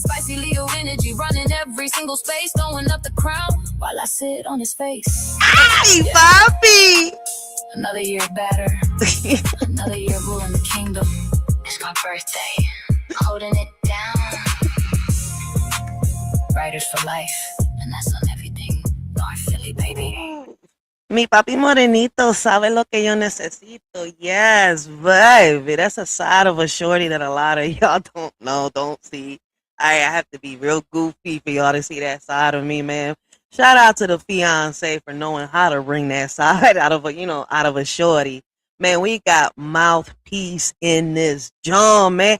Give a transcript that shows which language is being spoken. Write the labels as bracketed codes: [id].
[en] Spicy Leo energy, running every single space. Throwing up the crown while I sit on his face. [es] Ay, papi. [en] Another year better, another year ruling the kingdom. It's my birthday, holding it down. Writers for life, and that's on everything. North Philly, baby. [es] Mi papi morenito sabe lo que yo necesito. [en] Yes, baby. That's a side of a shorty that a lot of y'all don't know, don't see. I have to be real goofy for y'all to see that side of me, man. Shout out to the fiance for knowing how to bring that side out of a out of a shorty. Man, we got mouthpiece in this John, man.